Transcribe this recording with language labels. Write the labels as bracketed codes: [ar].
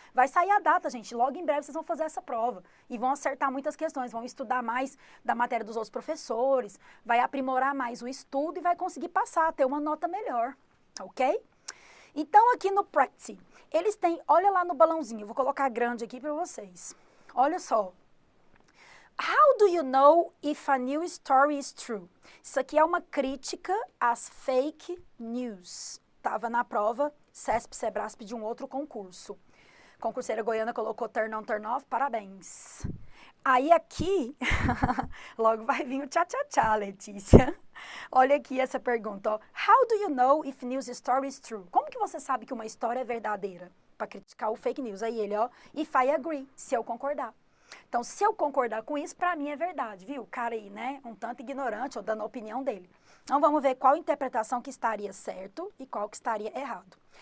[pt] Vai sair a data, gente. Logo em breve vocês vão fazer essa prova. E vão acertar muitas questões. Vão estudar mais da matéria dos outros professores. Vai aprimorar mais o estudo e vai conseguir passar, ter uma nota melhor. Ok? Então, aqui no Practice, eles têm... Olha lá no balãozinho. Eu vou colocar grande aqui para vocês. Olha só. [en] How do you know if a new story is true? [pt] Isso aqui é uma crítica às fake news. Estava na prova CESP, Sebrasp de um outro concurso. Concurseira goiana colocou turn on, turn off, parabéns. Aí aqui, logo vai vir o tchá-tchá-tchá, Letícia. Olha aqui essa pergunta, ó. [en] How do you know if news story is true? [pt] Como que você sabe que uma história é verdadeira? Para criticar o fake news. Aí ele, ó, [en] if I agree, [pt] se eu concordar. Então, se eu concordar com isso, para mim é verdade, viu? O cara aí, né, um tanto ignorante, ou dando a opinião dele. Então, vamos ver qual interpretação que estaria certo e qual que estaria errado.